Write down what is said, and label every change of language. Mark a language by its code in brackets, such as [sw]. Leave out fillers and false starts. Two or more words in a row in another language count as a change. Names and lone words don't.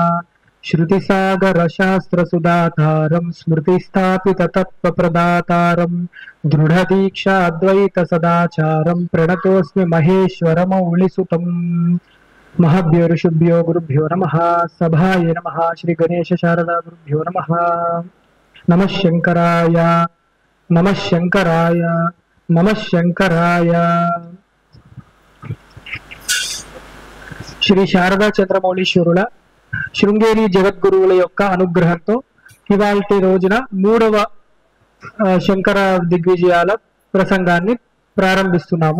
[sa] श्रुतिसागरशास्त्रसुधातारं स्मृतिस्थापिततत्त्वप्रदातारं दृढदीक्षाद्वैतसदाचारं प्रणतोऽस्मि महेश्वरमौलिसुतम्। महभ्यो ऋषिभ्यो गुरुभ्यो नमः। सभाय नमः। श्री गणेश शारदा गुरुभ्यो नमः। नमः शंकराय नमः शंकराय नमः शंकराय। [te] శ్రీ శారదా చంద్రమౌళీశ్వరుల శృంగేరి జగద్గురువుల యొక్క అనుగ్రహంతో ఇవాల్టి రోజున మూడవ శంకర దిగ్విజయాల ప్రసంగాన్ని ప్రారంభిస్తున్నాము.